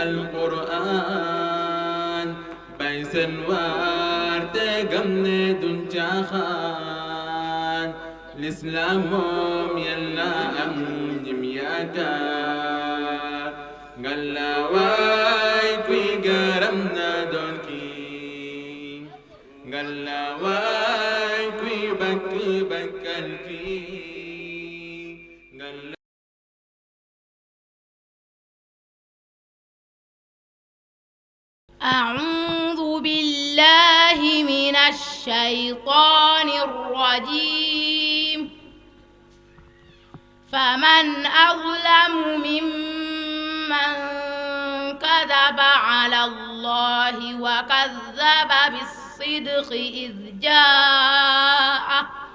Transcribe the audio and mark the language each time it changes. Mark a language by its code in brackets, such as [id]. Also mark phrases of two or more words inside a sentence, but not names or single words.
[wo] alquran bay seen waar te gam ne duñ caaxaan l'islam moom yàlla am ñim yaakaar ngalla waay kuy garam na doon kii ngalla waay kuy bakkal kii ngalla [ar] أعوذ بالله من الشيطان الرجيم فمن أظلم ممن كذب على الله وكذب بالصدق إذ جاءه